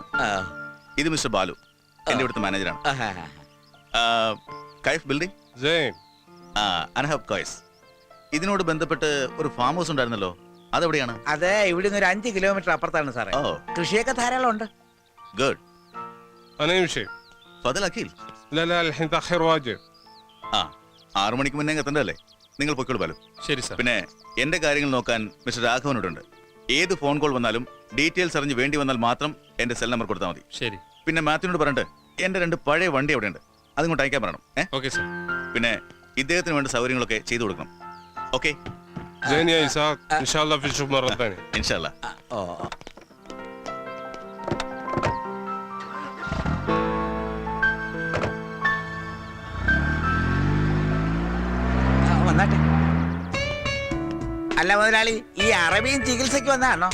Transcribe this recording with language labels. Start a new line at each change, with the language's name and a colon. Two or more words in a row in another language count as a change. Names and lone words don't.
Malayalam: ഇത് മിസ്റ്റർ ബാലു, എന്റെ ഇവിടുത്തെ മാനേജറാണ്.
Arabic: كيف بلدنغ، أنا حب كويس.
Malayalam: ഇതിനോട് ബന്ധപ്പെട്ട് ഒരു ഫാം ഹൗസ് ഉണ്ടായിരുന്നല്ലോ, അതെവിടെയാണ്? അതെ, ഇവിടുന്ന് ഒരു 5 കിലോമീറ്റർ അപ്പുറത്താണ് സാറേ. ഓ, കൃഷിയൊക്കെ ധാരാളം ഉണ്ട്. ഗുഡ്.
Arabic: أنا يمشي. فضل أكل. لا لا الحين تأخير واجب.
Malayalam: 6 മണിക്ക് മുന്നേ എത്തണ്ടല്ലേ? നിങ്ങൾ പൊയ്ക്കോളൂ ബാലു. ശരി സാർ. പിന്നെ എന്റെ കാര്യങ്ങൾ നോക്കാൻ മിസ്റ്റർ രാഘവനോടുണ്ട്. ഏത്
English: phone call
Malayalam: വന്നാലും ഡീറ്റെയിൽസ് അറിഞ്ഞ് വേണ്ടി വന്നാൽ മാത്രം എന്റെ
English: cell number
Malayalam: കൊടുത്താൽ മതി. ശരി. പിന്നെ മാത്യുവിനോട് പറഞ്ഞിട്ട് എന്റെ 2 പഴയ വണ്ടി അവിടെ ഉണ്ട്, അതിങ്ങോട്ട് അയക്കാൻ പറയണം.
English: okay sir.
Malayalam: പിന്നെ ഇദ്ദേഹത്തിന് വേണ്ട സൗകര്യങ്ങളൊക്കെ ചെയ്തു കൊടുക്കണം. ഓക്കെ,
Arabic: زين يا إسحاق، إن شاء الله في نشوف مرة ثانية.
Malayalam: ഇൻഷാല്ലാ. ഓ വന്നാട്ടെ. അല്ല മുതലാളി, ഈ അറബിയും ചികിത്സയ്ക്ക് വന്നാണോ?